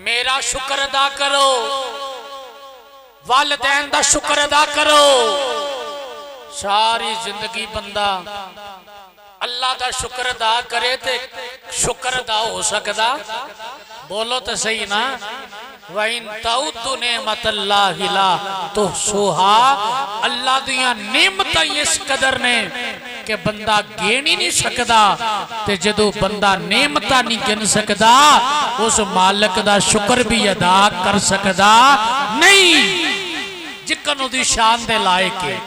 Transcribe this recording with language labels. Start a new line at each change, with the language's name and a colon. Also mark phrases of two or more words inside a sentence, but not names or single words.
Punjabi: میرا شکر ادا کرو، والدین دا شکر ادا کرو. ساری زندگی بندہ اللہ دا شکر ادا کرے تے شکر ادا ہو سکدا? بولو تو صحیح نا.
Arabic: وإن تعدوا نعمة الله لا تحصوها,
Punjabi: اللہ دیاں نعمتاں اس قدر نے کہ بندہ گن ہی نہیں سکدا. تے جدوں بندہ نعمتاں نہیں گن سکدا، اس مالک دا شکر بھی ادا کر سکدا نہیں جیکن اودی شان دے لائق ہے.